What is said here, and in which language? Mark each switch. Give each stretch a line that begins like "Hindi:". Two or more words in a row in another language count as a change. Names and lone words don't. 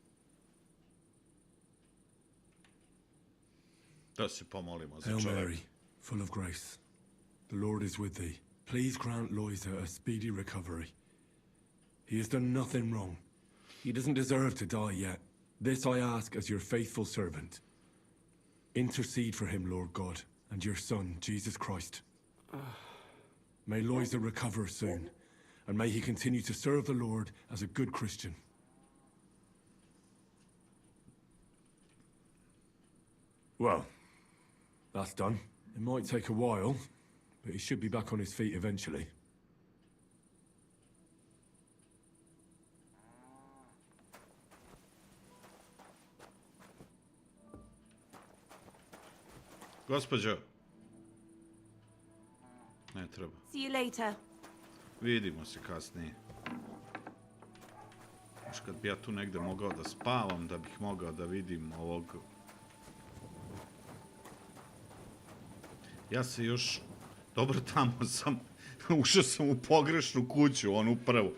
Serbian: Da se pomolimo za
English: Hail
Serbian: čovjeka.
English: Mary, full of grace. The Lord is with thee. Please grant Loisa a speedy recovery. He has done nothing wrong. He doesn't deserve to die yet. This I ask as your faithful servant. Intercede for him, Lord God, and your Son, Jesus Christ. May Loisa recover soon, and may he continue to serve the Lord as a good Christian. Well, that's done. It might take a while, but he should be back on his feet eventually.
Serbian: Gospođo. Ne treba.
English: See you later.
Serbian: Vidimo se kasnije. Još kad bi ja tu negde mogao da spavam, da bih mogao da vidim ovog... Ja se još... Dobro, tamo sam... Ušao sam u pogrešnu kuću, onu prvu.